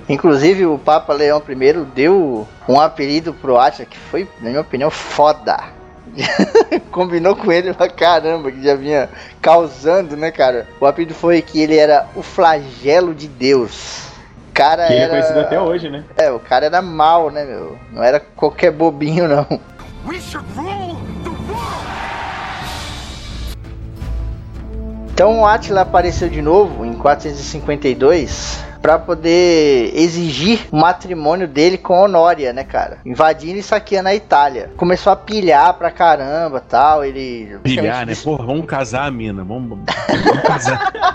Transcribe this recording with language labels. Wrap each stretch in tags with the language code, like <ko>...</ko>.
<pt>Inclusive o Papa Leão I deu um apelido pro Átila que foi, na minha opinião, foda. Combinou com ele pra caramba, que já vinha causando, né, cara? O apelido foi que ele era o flagelo de Deus. Cara, ele era... é conhecido até hoje, né? É, o cara era mal, né, meu? Não era qualquer bobinho, não.</pt> <en>We should rule the world.</en> <pt>Então o Átila apareceu de novo em 452 para poder exigir o matrimônio dele com Honória, né, cara? Invadindo e saqueando a Itália. Começou a pilhar pra caramba, tal, ele... Pilhar, né? Porra, vamos casar, mina. Vamos casar.</pt>